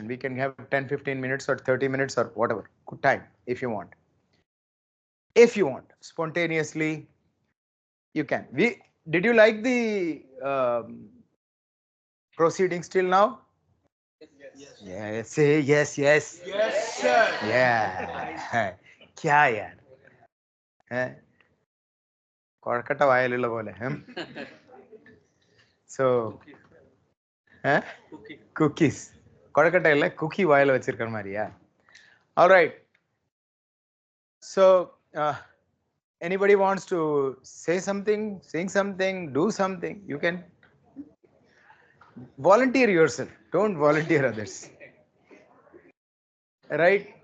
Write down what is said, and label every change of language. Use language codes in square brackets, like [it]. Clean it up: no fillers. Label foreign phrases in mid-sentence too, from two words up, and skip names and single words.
[en] We can have 10-15 minutes or 30 minutes or whatever, good time if you want. If you want, spontaneously, you can. Did you like the proceedings till now? Yeah, say yes, yes. Yes, sir. Yeah. [hi] क्या यार हैं [ml] കൊഴക്കട്ട വായിലുള്ള പോലെ [en] so cookies [ta] கொழக்கட்டை இல்ல குக்கி வாயில வச்சிருக்கிற மாதிரியா [en] all right so anybody wants to say something, sing something, do something, you can volunteer yourself, don't volunteer others, right?